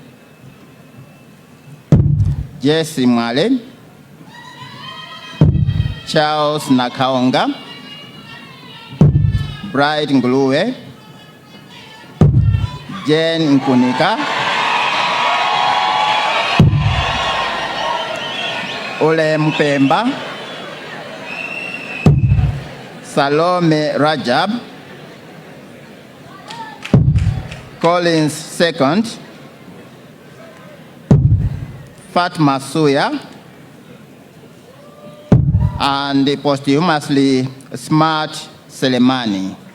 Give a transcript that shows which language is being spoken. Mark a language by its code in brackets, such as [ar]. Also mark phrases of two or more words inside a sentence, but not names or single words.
[en] Jesse Mwale, Charles Nakaonga, Bright Nguluwe, Jane Nkunika, Ole Mpemba, Salome Rajab, Collins Second, Fatma Suya, and posthumously Smart Selemani.